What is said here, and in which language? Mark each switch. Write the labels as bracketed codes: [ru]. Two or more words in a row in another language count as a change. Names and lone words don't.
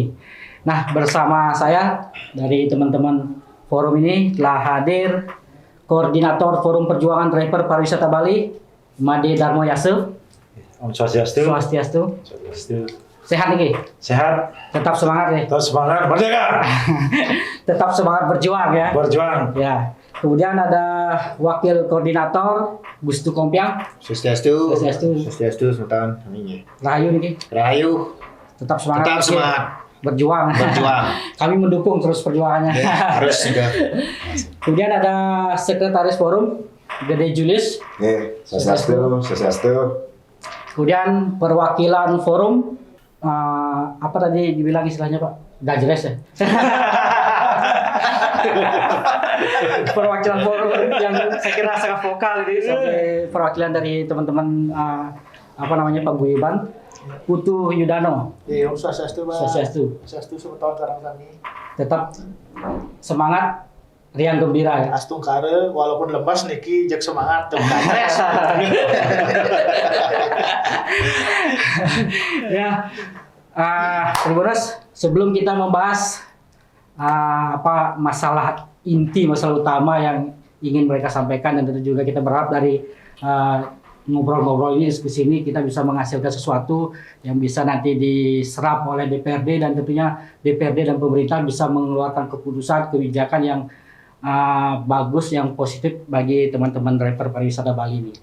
[id] Nah, bersama saya dari teman-teman forum ini telah hadir Koordinator Forum Perjuangan Driver Pariwisata Bali, Made Darmo Yase. [ban] Om Swastiastu. [id] Swastiastu. Sehat nih, Sehat. tetap semangat ya. Tetap semangat, merdeka. Tetap semangat berjuang ya. Berjuang. Ya. Kemudian ada Wakil Koordinator Gustu Kompiang. Swastiastu. Swastiastu. Sultan. Amin. Rahayu nih. Rahayu. Tetap semangat. Tetap semangat. Berjuang. Kami mendukung terus perjuangannya. Ya, harus juga. Kemudian ada Sekretaris Forum Gede Julius. Swastiastu. Kemudian perwakilan forum apa tadi dibilang istilahnya Pak? Gajres ya. Perwakilan forum yang saya kira sangat vokal ini sebagai perwakilan dari teman-teman apa namanya Pak Guyuban, Putu Yudano. Iya, [ban] Om Swastiastu, [id] Pak. Swastiastu. Swastiastu sebetul karang kami. Tetap semangat, riang gembira ya. [ban] Astung kare [id] walaupun lemas [ban] niki jek [id] semangat tuh. Ya, Tribuners, sebelum kita membahas apa masalah inti, masalah utama yang ingin mereka sampaikan, dan tentu juga kita berharap dari ngobrol-ngobrol ini, diskusi ini, kita bisa menghasilkan sesuatu yang bisa nanti diserap oleh DPRD, dan tentunya DPRD dan pemerintah bisa mengeluarkan keputusan, kebijakan yang bagus, yang positif bagi teman-teman driver pariwisata Bali ini.